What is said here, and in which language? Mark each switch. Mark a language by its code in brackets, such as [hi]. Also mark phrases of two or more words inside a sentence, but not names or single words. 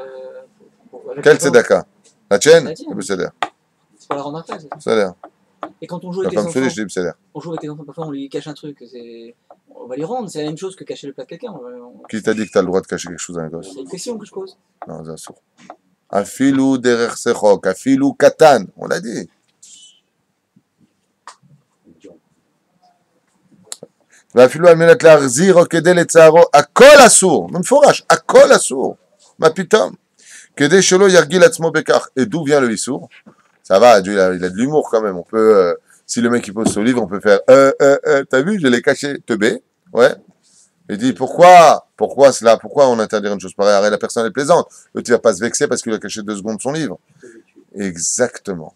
[fr] Quelle tzedaka? La tienne? La tienne. Le Seder. c'est pour la rendre après, c'est ça. Seder. Et quand on joue La avec les femme soleil, enfants, je dis Seder. on joue avec les enfants, parfois on lui cache un truc, on va lui rendre, c'est la même chose que cacher le plat de quelqu'un. Qui t'a dit que tu as le droit de cacher quelque chose à un gosse? C'est une question que je pose. Non, c'est assour. [he] אפילו דרך שחוק, אפילו קטן. On l'a dit. ואפילו על מנת להחזיר או כדי לצערו, הכל אסור, במפורש, הכל אסור. מה פתאום? כדי שלא ירגיל עצמו בכך. [fr] Et d'où vient le issour? Ça va, Dieu, il a de l'humour quand même. On peut, si le mec il pose son livre, on peut faire t'as vu, je l'ai caché, teubé. Ouais. Il dit pourquoi cela? Pourquoi on interdire une chose pareille? Arrête, la personne est plaisante. L'autre il va pas se vexer parce qu'il a caché 2 secondes son livre. Exactement.